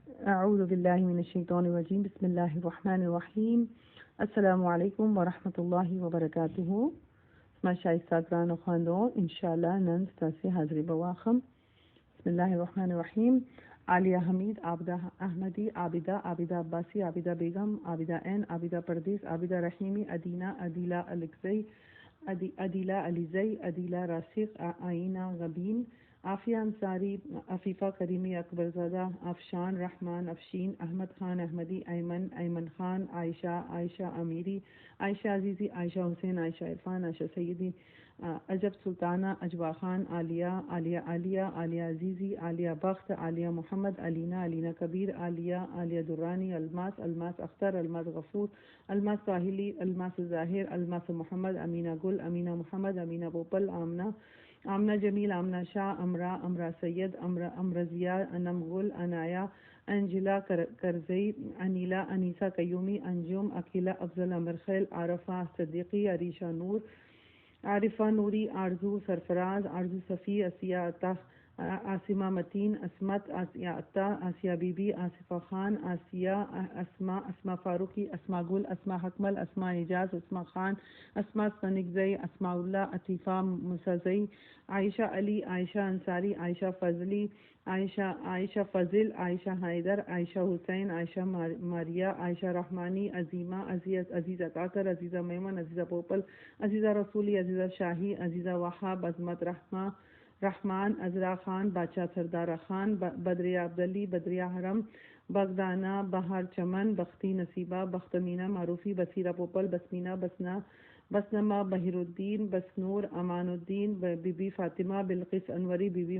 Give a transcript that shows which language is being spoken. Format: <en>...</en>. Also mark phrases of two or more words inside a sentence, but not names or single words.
<ar>اعوذ باللہ من الشیطان الرجیم بسم اللہ الرحمن الرحیم السلام علیکم ورحمۃ اللہ وبرکاتہ.</ar> <ps>ما شائستہ گران و خواندون</ps> <ar>انشاءاللہ</ar> <ps>نن ستاسې حاضر بواخم.</ps> <ar>بسم اللہ الرحمن الرحیم.</ar> <ps>عالیہ حمید، عابدہ احمدی، عابدہ عباسی، عابدہ بیگم، عابدہ این، عابدہ پردیس، عابدہ رحیمی، ادینہ، عدیلہ الکزئی، عدیلہ علیزئی، عدیلہ راسخ، آئینہ غبین، عافیہ انصاری، عفیفہ کریمی، اکبر زادہ، افشان رحمان، افشین، احمد خان احمدی، ایمن خان، عائشہ امیری، عائشہ عزیزی، عائشہ حسین، عائشہ عرفان، عائشہ سیدی، عجب سلطانہ، اجوا خان، عالیہ عزیزی، عالیہ بخت، عالیہ محمد، علینہ کبیر، عالیہ درانی، الماس اختر، الماس غفور، الماس ساحلی، الماس ظاہر، الماس محمد، امینہ گل، امینہ محمد، امینہ بوپل، آمنہ جمیل، آمنہ شاہ، امرا سید، امرضیہ، انم گل، عنایہ، انجلا کرزئی، انیلا، انیسہ قیومی، انجم، عقیلہ، افضل، امرخیل، عارفہ صدیقی، عارفہ نوری، آرزو سرفراز، آرزو صفی، اسیہ عطا، عاصمہ متین، عصمت، آسیہ عطا، آسیہ بی بی، آصفہ خان، آسیہ، اسما فاروقی، اسما گل، اسما حکمل، اسما اعجاز، اسما خان، اسما سنگزئی، اسما اللہ، عطیفہ مسزئی، عائشہ علی، عائشہ انصاری، عائشہ فضلی، عائشہ فضل، عائشہ حیدر، عائشہ حسین، عائشہ ماریہ، عائشہ رحمانی، عظیمہ، عزیزہ کاکر، عزیزہ میمن، عزیزہ پوپل، عزیزہ رسولی، عزیزہ شاہی، عزیزہ وہاب، عظمت رحمان، عذرا خان، بادشاہ سردارہ خان، بدریہ عبدلی، بدریہ حرم، بغدانہ، بہار چمن، بختی نصیبہ، بختمینہ، معروفی، بصیرہ پوپل، بسمینہ، بسنمہ، بہیر الدین، بسنور، امان الدین، بی بی فاطمہ، بلقیس انوری، بی بی</ps>